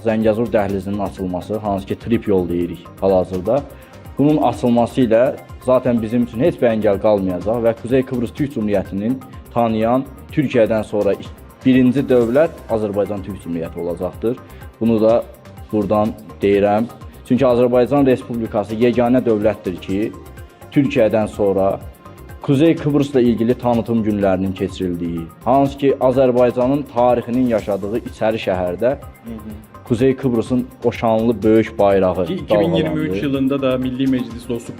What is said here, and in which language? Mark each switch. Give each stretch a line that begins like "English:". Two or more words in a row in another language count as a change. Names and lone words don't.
Azerbaijani: Zəngəzur dəhlizinin açılması, hansı ki trip yol deyirik hal-hazırda, bunun açılması ilə zaten bizim üçün heç bir əngəl qalmayacaq və Kuzey Kıbrıs Türk Cumhuriyyətinin tanıyan Türkiyədən sonra birinci dövlət Azərbaycan Türk Cumhuriyyəti olacaqdır. Bunu da buradan deyirəm. Çünki Azərbaycan Respublikası yeganə dövlətdir ki, Türkiyədən sonra Kuzey Kıbrısla ilgili tanıtım günlərinin keçirildiyi, hansı ki Azərbaycanın tarixinin yaşadığı içəri şəhərdə Kuzey Kıbrıs'ın o şanlı böyük bayrağı Ki dalgalandı.
Turkish: 2023 yılında da Milli Meclis Dostluk Grubu